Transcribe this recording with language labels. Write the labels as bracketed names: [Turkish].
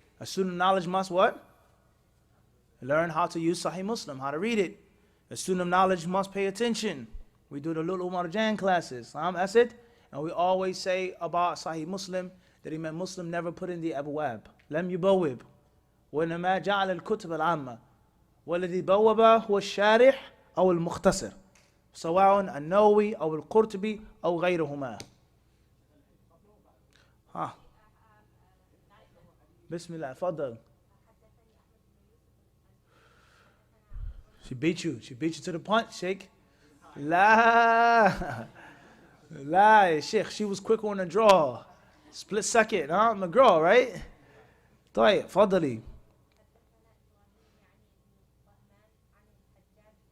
[English] A student of knowledge must what? Learn how to use Sahih Muslim, how to read it. A student of knowledge must pay attention. We do the Lulu Marjan classes. That's it. And we always say about Sahih Muslim that Imam Muslim never put in the abwab. [Arabic] Lam yubawib. وإنما جعل الكتب العامة. والذي بوب هو الشارح أو المختصر. سواء النووي أو القرطبي أو غيرهما. ها. بسم الله. تفضل. [English] She beat you to the punch, Sheikh. [Arabic] La, Sheikh, [English] she was quick on the draw. Split second, huh? McGraw, right? [Arabic] طيب, فضلي. حدثنا إبراهيم يعني ابن طهمان عن الحجاج بن منهار الحجاج. عن الحجاج بن منهار عن أبيه عن جده عن النبي صلى الله عليه وسلم قال: لا يقول أحدكم